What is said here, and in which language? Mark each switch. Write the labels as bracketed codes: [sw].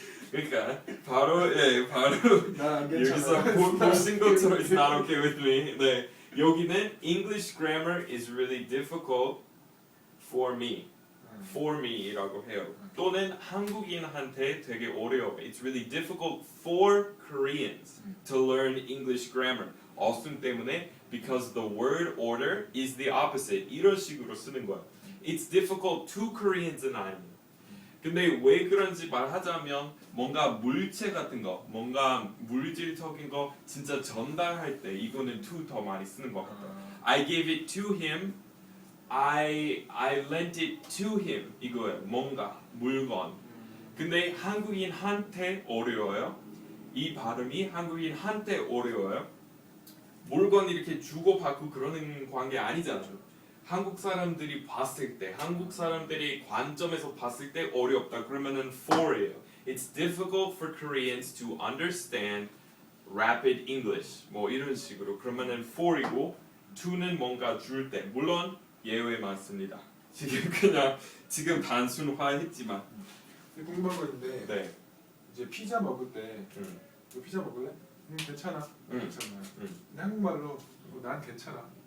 [ko] 그러니까 바로 여기서 보신 것처럼 [en] it's not okay with me. [ko] 네, 여기는 [en] English grammar is really difficult for me. [ko] For me이라고 해요. 또는 한국인한테 되게 어려워. [en] It's really difficult for Koreans to learn English grammar. [ko] 어순 때문에 [en] because the word order is the opposite. [ko] 이런 식으로 쓰는 거야. [en] It's difficult to Koreans은 아니에요. [ko] 근데 왜 그런지 말하자면 뭔가 물체 같은 거, 뭔가 물질적인 거 진짜 전달할 때 이거는 to 더 많이 쓰는 것 같아요. [en] I gave it to him. I lent it to him. [ko] 이거예요. 뭔가 물건. 근데 한국인한테 어려워요. 이 발음이 한국인한테 어려워요. 물건 이렇게 주고받고 그러는 관계 아니잖아요. 한국 사람들이 봤을 때, 한국 사람들이 관점에서 봤을 때 어렵다. 그러면은 for예요. [en] It's difficult for Koreans to understand rapid English. [ko] 뭐 이런 식으로. 그러면은 for이고 to는 뭔가 줄 때. 물론 예외 많습니다. 지금 단순화했지만. 궁금한 거 있는데 네. 이제 피자 먹을 때 너 피자 먹을래? 괜찮아. 괜찮아. 근데 한국말로 난 괜찮아.